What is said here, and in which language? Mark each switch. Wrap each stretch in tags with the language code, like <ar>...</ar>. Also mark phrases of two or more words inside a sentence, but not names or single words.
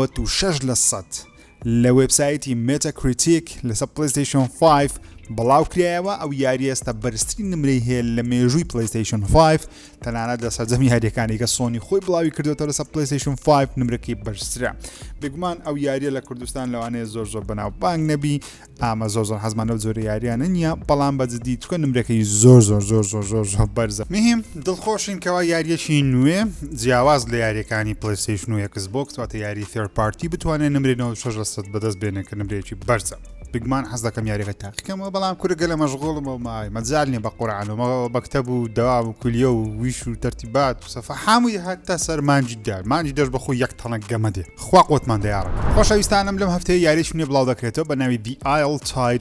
<ckb>96% لە وێبسایتی Metacritic لەسەر PlayStation 5 بڵاوکرایەوە ئەو یاری ئێستا بەرزترین نمرەی هەیە لە مێژووی PlayStation 5 تەنانەت لە سەرجەمی یاریەکانی کە سۆنی خۆی بڵاوی کردوتە لەسەر PlayStation 5 نمرەکەی بەرزترە بێگومان ئەو یاریە لە کوردستان لەوانەیە زۆر بەناو بانگ نەبی ئامە زۆر حەزمانە زۆر یاریانە نییە بەڵام بەجددی چکە نمرەکەی زۆر بەرزە مهم دڵخۆشین کەوا یاریەکی نوێ جیاواز لە یاریەکانی PlayStation و Xbox واتە یاری</ckb> <en>third party</en> <ckb>بتوانێت نمرەی 96% بەدەست بێنێت کە نمرەیەکی بەرزە بگمان حەز دەکەم یاریەکە تاقیکەمەوە بەڵام کورەگە لە مەشغوڵمەوە مای مەجال نیە بە قورعان و مەکتەب و دەوام و کولیە و ویش و تەرتیبات و سەفە هەمووی هەتا سەر مانجی دەر بەخۆی یەک تەنە گەمەدێ خوا قوتمان دەیاڕە خۆشەویستانم لەم هەفتەیە یاریش نوێ بڵاو دەکرێتەوە بە ناوی The Isle Tide</ckb>